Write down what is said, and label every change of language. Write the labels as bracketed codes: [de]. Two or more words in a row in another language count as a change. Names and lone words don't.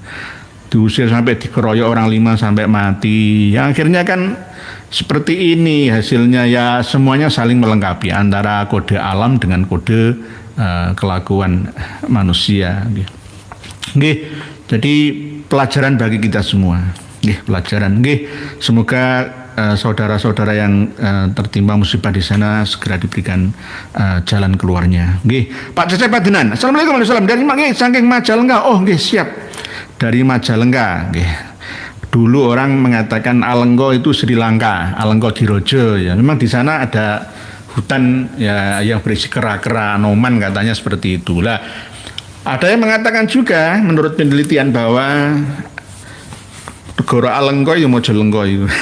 [id] Diusir sampai dikeroyok orang 5 sampai mati. Yang akhirnya kan seperti ini hasilnya ya, semuanya saling melengkapi antara kode alam dengan kode kelakuan manusia. Nggih. Jadi pelajaran bagi kita semua. Nggih, pelajaran. Nggih, semoga saudara-saudara yang tertimpa musibah di sana segera diberikan jalan keluarnya. Nggih, Pak Cecep Padenan. [ar] السلام عليكم ورحمة الله وبركاته. [id] Dari saking Majalengka. Oh, nggih, siap. Dari Majalengka, nggih. Dulu orang mengatakan Alengko itu Sri Lanka, Alengko Dirojo ya. Memang di sana ada hutan ya yang berisi kera-kera anoman katanya seperti itu. Lah, ada yang mengatakan juga menurut penelitian bahwa negara Alengko itu Mojalengko itu.